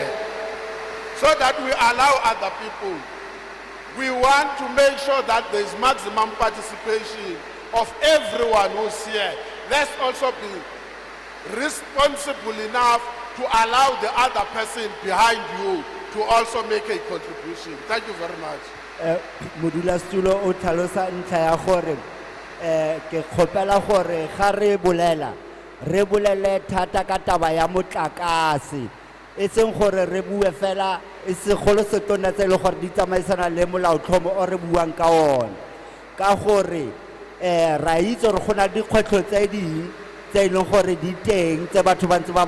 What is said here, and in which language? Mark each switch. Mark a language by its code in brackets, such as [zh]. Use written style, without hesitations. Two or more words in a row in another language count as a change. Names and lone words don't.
[en] So that we allow other people. We want to make sure that there is maximum participation of everyone who's here. Let's also be responsible enough to allow the other person behind you to also make a contribution. Thank you very much. [tn] Modula stulo o tlhalosa ntlha ya gore ke kgopela gore ga re bolele thata ka taba ya motlakase e seng gore re bue fela e se golo setona tse le gore di tsamaisana le molaotlhomo o re buang ka ona ka gore ra itse gore gona dikgwetlho tse ding tse e leng gore di teng tse batho ba ntse ba